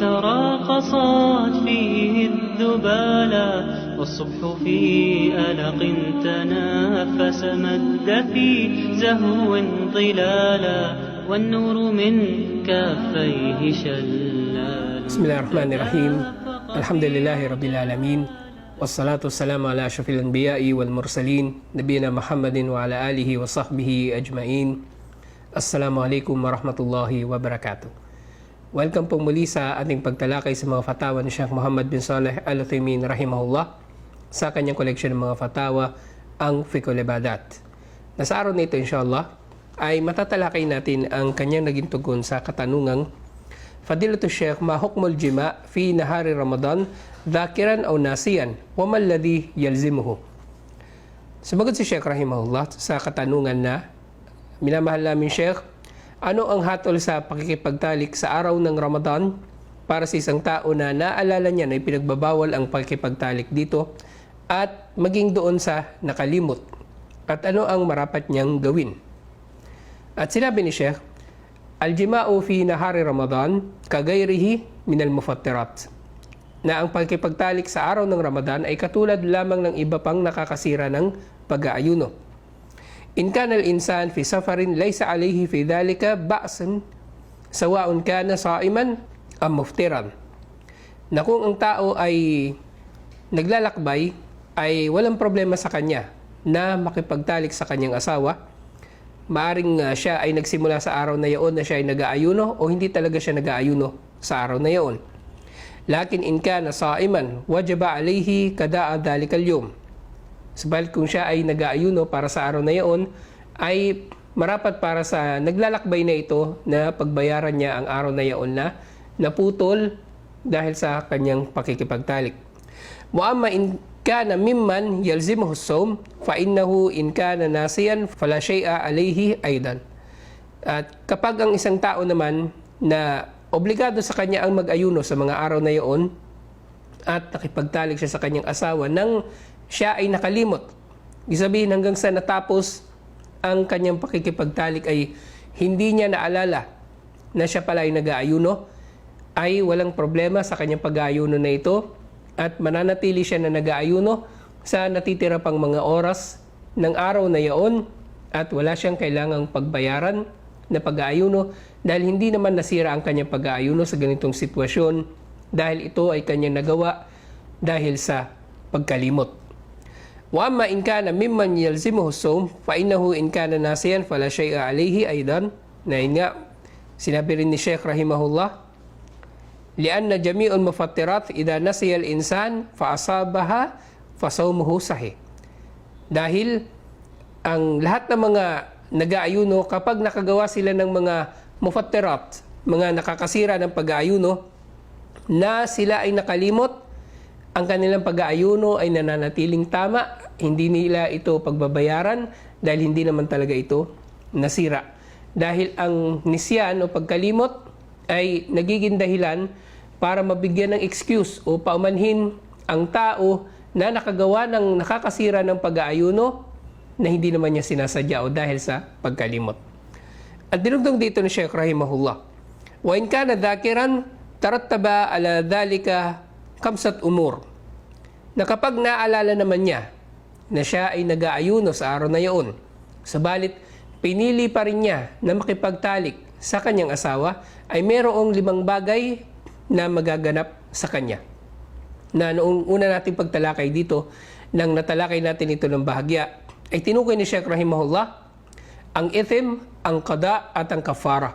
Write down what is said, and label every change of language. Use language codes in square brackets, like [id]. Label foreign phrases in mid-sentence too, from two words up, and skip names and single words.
[ar] تراقصت فيه الذبالا، والصبح في ألق تنافس مد في زهو ظلالا، والنور من كافيه شلال. بسم الله الرحمن الرحيم. الحمد لله رب العالمين، والصلاة والسلام على أشرف الأنبياء والمرسلين نبينا محمد وعلى آله وصحبه أجمعين. السلام عليكم ورحمة الله وبركاته. [tl] Welcome po muli sa ating pagtalakay sa mga fatawa ni Sheikh Muhammad bin Saleh Al-Uthaymin rahimahullah sa kanyang koleksyon ng mga fatawa, ang Fiqhul Ibadat. Na sa araw nito inshallah ay matatalakay natin ang kanyang naging tugon sa katanungang [ar] فضيلة الشيخ، ما حكم الجماع في نهار رمضان ذاكرا أو ناسيا وما الذي يلزمه. [tl] Sumagot si Sheikh rahimahullah sa katanungan na, minamahal namin Sheikh, ano ang hatol sa pakikipagtalik sa araw ng Ramadan para sa isang tao na naalala niya na ipinagbabawal ang pakikipagtalik dito at maging doon sa nakalimot, at ano ang marapat niyang gawin? At sinabi ni Sheikh, [ar] الجماع في نهار رمضان كغيره من المفطرات, [tl] na ang pakikipagtalik sa araw ng Ramadan ay katulad lamang ng iba pang nakakasira ng pag-aayuno. [ar] إن كان الإنسان في سفر ليس عليه في ذلك بأس سواء كان صائما أم مفطرا. [tl] Na kung ang tao ay naglalakbay, ay walang problema sa kanya na makipagtalik sa kanyang asawa. Maaring siya ay nagsimula sa araw na iyon na siya ay nag-aayuno o hindi talaga siya nag-aayuno sa araw na iyon. [ar] لكن إن كان صائما وجب عليه قضاء ذلك اليوم. [tl] Subalit kung siya ay nag-aayuno para sa araw na iyon, ay marapat para sa naglalakbay na ito na pagbayaran niya ang araw na iyon na naputol dahil sa kanyang pakikipagtalik. [ar] أما إن كان ممن يلزمه الصوم فإنه إن كان ناسيا فلا شيء عليه أيضا. [tl] At kapag ang isang tao naman na obligado sa kanya ang mag-ayuno sa mga araw na iyon at nakipagtalik siya sa kanyang asawa nang siya ay nakalimot, isabihin hanggang sa natapos ang kanyang pakikipagtalik ay hindi niya naalala na siya pala ay nag-aayuno, ay walang problema sa kanyang pag-aayuno na ito at mananatili siya na nag-aayuno sa natitira pang mga oras ng araw na iyon at wala siyang kailangang pagbayaran na pag-aayuno dahil hindi naman nasira ang kanyang pag-aayuno sa ganitong sitwasyon dahil ito ay kanyang nagawa dahil sa pagkalimot. [ar] وأما إن كان ممن يلزمه الصوم فإنه إن كان ناسيا فلا شيء عليه أيضا. [tl] Na yun nga, sinabi rin ni Sheikh rahimahullah, [ar] لأن جميع المفطرات إذا نسي الإنسان فأصابها فصومه صحيح. [tl] Dahil ang lahat ng mga nag-aayuno, kapag nakagawa sila ng mga mufattirat, mga nakakasira ng pag-aayuno, na sila ay nakalimot, ang kanilang pag-aayuno ay nananatiling tama, hindi nila ito pagbabayaran dahil hindi naman talaga ito nasira. Dahil ang nisyan o pagkalimot ay nagiging dahilan para mabigyan ng excuse o paumanhin ang tao na nakagawa ng nakakasira ng pag-aayuno na hindi naman niya sinasadya o dahil sa pagkalimot. At dinugtong dito ni Sheikh rahimahullah, [ar] وإن كان ذاكرا ترتب على ذلك خمسة أمور, [tl] na kapag naalala naman niya na siya ay nag-aayuno sa araw na iyon, sabalit pinili pa rin niya na makipagtalik sa kanyang asawa, ay mayroong 5 bagay na magaganap sa kanya. Na noong una nating pagtalakay dito, nang natalakay natin ito ng bahagya, ay tinukoy ni Sheikh rahimahullah ang ithim, ang qada at ang kafara.